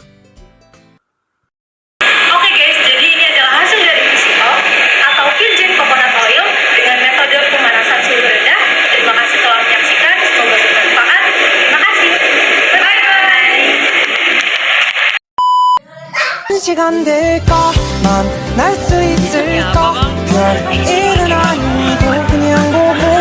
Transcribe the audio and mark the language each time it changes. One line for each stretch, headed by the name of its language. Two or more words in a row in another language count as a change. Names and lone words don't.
Indonesian: Oke guys, jadi ini adalah hasil dari VCO atau
English: virgin coconut oil
Indonesian: dengan metode pemanasan suhu rendah. Terima kasih telah menyaksikan, semoga bermanfaat. Terima kasih.
English: Bye bye.
Korean: 시간 될까 만날 수 있을까 별일은 아니고 그냥